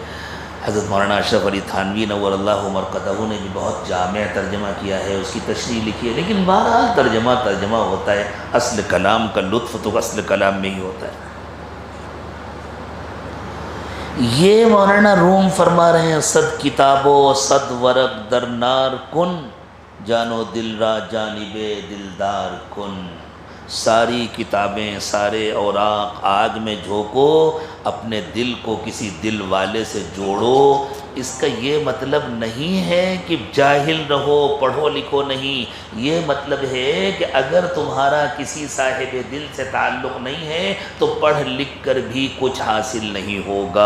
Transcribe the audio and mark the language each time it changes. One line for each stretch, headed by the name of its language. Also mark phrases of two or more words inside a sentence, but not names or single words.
Urdu: حضرت مولانا اشرف علی تھانوی
Arabic: نور اللہ مرقدہ
Urdu: نے بھی بہت جامع ترجمہ کیا ہے، اس کی تشریح لکھی ہے. لیکن بہرحال ترجمہ ہوتا ہے. اصل کلام کا لطف تو اصل کلام میں ہی ہوتا ہے. یہ مولانا روم فرما رہے ہیں
Persian: صد کتابو صد ورق در نار کن، جانو دل را جانب دلدار کن.
Urdu: ساری کتابیں سارے اوراق آگ میں جھونکو، اپنے دل کو کسی دل والے سے جوڑو. اس کا یہ مطلب نہیں ہے کہ جاہل رہو پڑھو لکھو نہیں. یہ مطلب ہے کہ اگر تمہارا کسی صاحب دل سے تعلق نہیں ہے تو پڑھ لکھ کر بھی کچھ حاصل نہیں ہوگا.